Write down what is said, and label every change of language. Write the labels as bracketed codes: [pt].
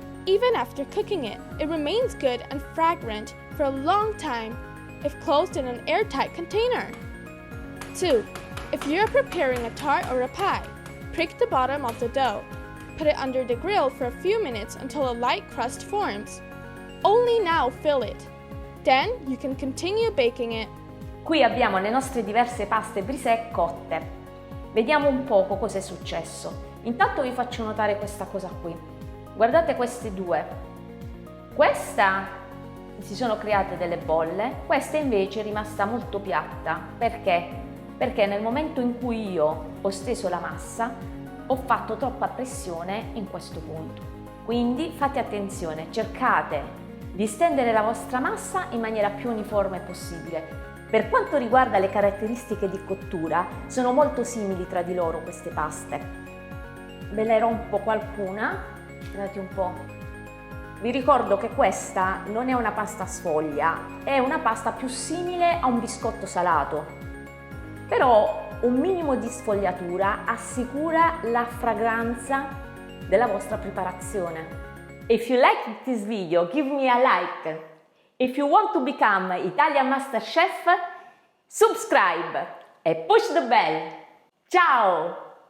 [en] Even after cooking it, it remains good and fragrant for a long time if closed in an airtight container. 2. If you're preparing a tart or a pie, prick the bottom of the dough. Put it under the grill for a few minutes until a light crust forms. Only now fill it. Then you can continue baking it. [it] Qui abbiamo le nostre diverse paste brisè cotte. Vediamo un poco cosa è successo. Intanto vi faccio notare questa cosa qui. Guardate queste due. Questa si sono create delle bolle, questa invece è rimasta molto piatta. Perché? Perché nel momento in cui io ho steso la massa ho fatto troppa pressione in questo punto. Quindi fate attenzione, cercate di stendere la vostra massa in maniera più uniforme possibile. Per quanto riguarda le caratteristiche di cottura, sono molto simili tra di loro queste paste. Ve ne rompo qualcuna. Guardate un po'. Vi ricordo che questa non è una pasta sfoglia, è una pasta più simile a un biscotto salato. Però un minimo di sfogliatura assicura la fragranza della vostra preparazione. [en] If you like this video, give me a like. If you want to become Italian Master Chef, subscribe e push the bell. Ciao!